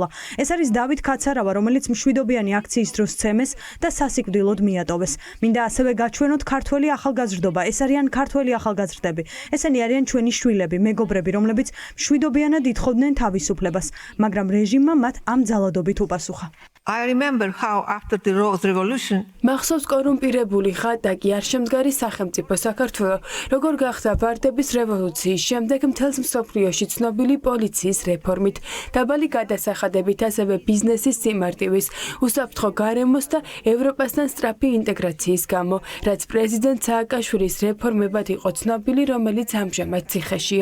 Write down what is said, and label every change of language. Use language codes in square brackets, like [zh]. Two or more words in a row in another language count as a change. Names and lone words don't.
[ka] ეს არის დავით კაცარავა, რომელიც მშვიდობიანი აქციის დროს სცემეს და სასიკვდილოდ მიატოვეს. მინდა ასევე გაჩვენოთ ქართველი ახალგაზრდობა. ეს არიან ქართველი ახალგაზრდები. ესენი არიან ჩვენი შვილები, მეგობრები, რომლებიც მშვიდობიანად ითხოვდნენ თავისუფლებას, მაგრამ რეჟიმმა მათ ამ ძალადობით უპასუხა. [en] I remember how after the Rose Revolution [ka] მახსოვს კორუმპირებული ხატაკი არ შემდგარი სახელმწიფო საქართველო, როგორ გახდა ვარდების რევოლუციის შემდეგ მთელს მსოფლიოში ცნობილი პოლიციის რეფორმით, დაბალი გადასახადებით, ასევე ბიზნესის სიმარტივის, უსაფრთხო გარემოს და ევროპასთან სწრაფი ინტეგრაციის გამო, რაც პრეზიდენტ სააკაშვილის რეფორმებად იყო ცნობილი, რომელიც ამჟამად ციხეშია.